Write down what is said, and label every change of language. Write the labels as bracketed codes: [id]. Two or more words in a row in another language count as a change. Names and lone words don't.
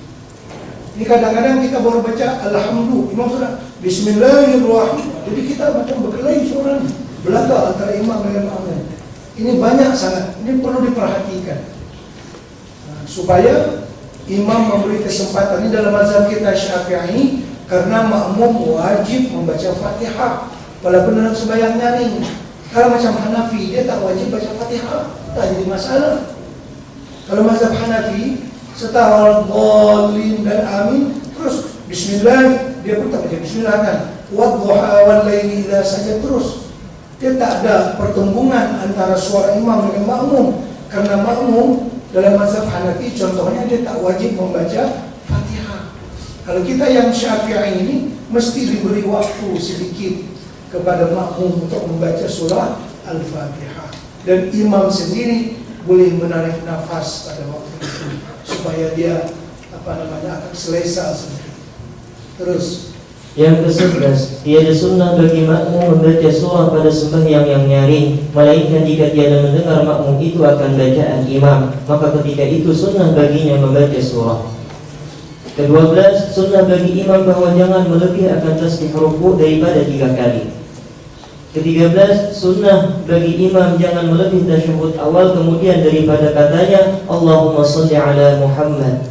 [ms] Ini kadang-kadang kita baru baca alhamdulillah, imam sudah bismillahirrahmanirrahim. Jadi kita macam berkelahi suaranya, belaka antara imam dengan makmum. Ini banyak sangat, ini perlu diperhatikan. Nah, supaya imam memberi kesempatan. Ini dalam mazhab kita Syafi'i, karena makmum wajib membaca Fatihah walaupun dalam sembahyang nyaring. Kalau macam Hanafi, dia tak wajib baca Fatihah, tak jadi masalah. Kalau mazhab Hanafi, setelah Dhalin dan Amin, terus Bismillah, dia pun tak baca Bismillah kan. [ar] والضحى والليل إذا [ms] saja terus. Dia tak ada pertembungan antara suara imam dengan makmum. Karena makmum dalam mazhab Hanafi, contohnya dia tak wajib membaca Fatihah. Kalau kita yang Syafi'i ini, mesti diberi waktu sedikit kepada makmum untuk membaca surah Al-Fatihah. Dan imam sendiri boleh menarik nafas pada waktu itu supaya dia akan selesa sedikit. Terus yang ke-11, tiada sunnah bagi makmum membaca surah pada sembahyang yang nyaring, melainkan jika tiada mendengar makmum itu akan bacaan imam, maka ketika itu sunnah baginya membaca surah. Ke-12, sunnah bagi imam bahwa jangan melebih akan tasbih rukuk daripada 3 kali. Ke-13, sunnah bagi imam jangan melebih tasyahud awal kemudian daripada katanya [ar] اللهم صل على محمد.